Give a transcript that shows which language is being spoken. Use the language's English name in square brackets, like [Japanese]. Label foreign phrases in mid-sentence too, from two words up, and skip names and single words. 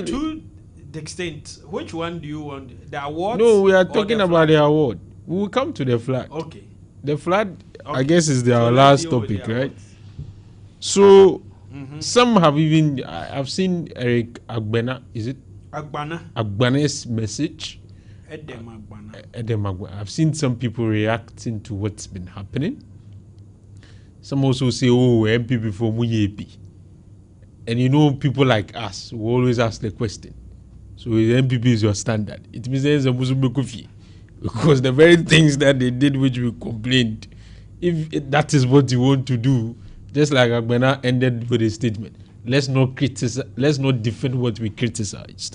[English] two extent. Which one do you want? The award? No, we are talking about the award. We will come to the flag. Okay. The flag, I Okay. guess, is our So let's last deal with topic, the right? awards. So, some have even... I've seen Eric Agbena, is it? Agbana. Agbane's message. Edem Agbana. Edem Agbana. I've seen some people reacting to what's been happening. Some also say, oh, MPP for Muyepi. And you know, people like us who always ask the question. So the MPP is your standard. It means there's a Muslim coffee. Because the very things that they did which we complained, if that is what you want to do, just like Agbena ended with a statement, let's not defend what we criticized.